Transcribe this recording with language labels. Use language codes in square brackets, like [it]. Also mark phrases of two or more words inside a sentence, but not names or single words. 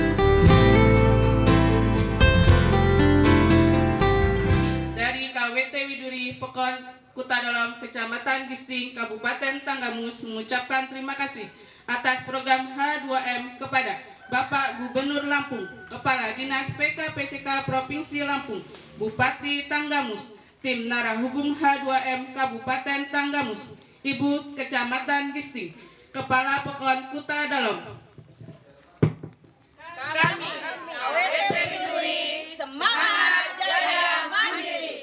[id] Dari KWT Widuri Pekon Kuto Dalom Kecamatan Gisting Kabupaten Tanggamus mengucapkan terima kasih atas program H2M kepada Bapak Gubernur Lampung, Kepala Dinas PKPCK Provinsi Lampung, Bupati Tanggamus, tim Narahubung H2M Kabupaten Tanggamus, Ibu Kecamatan Gisting, Kepala Pekon Kuto Dalom. Kami KWT Widuri semangat jaya mandiri.